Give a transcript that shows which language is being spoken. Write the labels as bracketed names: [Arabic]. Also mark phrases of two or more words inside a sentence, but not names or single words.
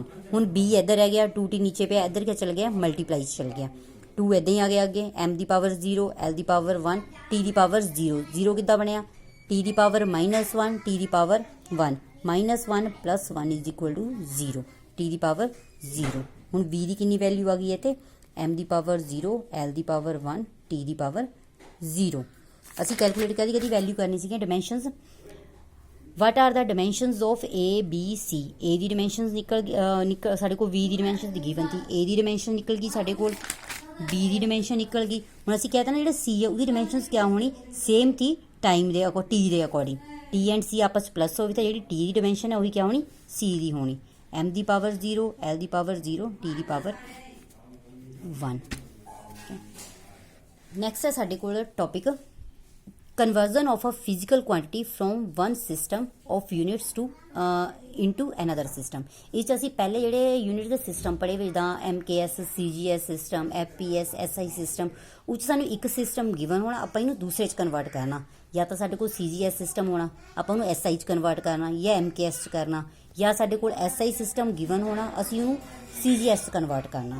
[Punjabi] ਹੁਣ b ਇੱਧਰ ਰਹਿ ਗਿਆ, 2t ਨੀਚੇ ਪਿਆ, ਇੱਧਰ ਕਿਆ ਚਲ ਗਿਆ ਮਲਟੀਪਲਾਈ ਚਲ ਗਿਆ, 2 ਇੱਦਾਂ ਹੀ ਆ ਗਿਆ ਅੱਗੇ, m ਦੀ ਪਾਵਰ 0 l ਦੀ ਪਾਵਰ 1 t ਦੀ ਪਾਵਰ 0 0 ਕਿੱਦਾਂ ਬਣਿਆ t ਦੀ ਪਾਵਰ -1 t ਦੀ ਪਾਵਰ 1 -1 + 1 [English] is equal to [Punjabi] 0 t ਦੀ ਪਾਵਰ 0। ਹੁਣ v ਦੀ ਕਿੰਨੀ ਵੈਲਿਊ ਆ ਗਈ ਇੱਥੇ m ਦੀ ਪਾਵਰ 0 l ਦੀ ਪਾਵਰ 1 t ਦੀ ਪਾਵਰ 0। ਅਸੀਂ ਕੈਲਕੂਲੇਟ ਕਦੀ ਵੈਲਿਊ ਕਰਨੀ ਸੀਗੀ ਡਾਇਮੈਂਸ਼ਨਸ। [English] What are the dimensions of a b c. [Punjabi] a ਦੀ ਡਾਇਮੈਂਸ਼ਨਸ ਨਿਕਲ ਸਾਡੇ ਕੋਲ v ਦੀ ਡਾਇਮੈਂਸ਼ਨ ਦੀ ਗਿਵਨ ਸੀ, a ਦੀ ਡਾਇਮੈਂਸ਼ਨ ਨਿਕਲ ਗਈ ਸਾਡੇ ਕੋਲ, b ਦੀ ਡਾਇਮੈਂਸ਼ਨ ਨਿਕਲ ਗਈ। ਹੁਣ ਅਸੀਂ ਕਹਿਤਾ ਨਾ ਜਿਹੜਾ c ਹੈ ਉਹਦੀ ਡਾਇਮੈਂਸ਼ਨਸ ਕਿਆ ਹੋਣੀ ਸੇਮ ਥੀ ਟਾਈਮ ਦੇ t ਦੇ ਅਕੋਰਡਿੰਗ, t ਐਂਡ c ਆਪਸ ਪਲੱਸ ਹੋਵੇ ਤਾਂ ਜਿਹੜੀ t ਦੀ ਡਾਇਮੈਂਸ਼ਨ ਹੈ ਉਹੀ ਕਿਆ ਹੋਣੀ c ਦੀ ਹੋਣੀ, m ਦੀ ਪਾਵਰ 0 l ਦੀ ਪਾਵਰ 0 t ਦੀ ਪਾਵਰ 1। ਨੈਕਸਟ ਹੈ ਸਾਡੇ ਕੋਲ ਟੌਪਿਕ [English] conversion of a physical quantity from one system of units to into another system। [Punjabi] ਇਸ 'ਚ ਅਸੀਂ ਪਹਿਲੇ ਜਿਹੜੇ ਯੂਨਿਟ ਦੇ ਸਿਸਟਮ ਪੜ੍ਹੇ ਜਿੱਦਾਂ MKS CGS ਸਿਸਟਮ FPS SI ਸਿਸਟਮ, ਉਹ 'ਚ ਸਾਨੂੰ ਇੱਕ ਸਿਸਟਮ ਗਿਵਨ ਹੋਣਾ, ਆਪਾਂ ਇਹਨੂੰ ਦੂਸਰੇ 'ਚ ਕਨਵਰਟ ਕਰਨਾ, ਜਾਂ ਤਾਂ ਸਾਡੇ ਕੋਲ CGS ਸਿਸਟਮ ਹੋਣਾ ਆਪਾਂ ਉਹਨੂੰ SI 'ਚ ਕਨਵਰਟ ਕਰਨਾ, ਜਾਂ MKS 'ਚ ਕਰਨਾ, ਜਾਂ ਸਾਡੇ ਕੋਲ SI ਸਿਸਟਮ ਗਿਵਨ ਹੋਣਾ ਅਸੀਂ ਉਹਨੂੰ CGS 'ਚ ਕਨਵਰਟ ਕਰਨਾ।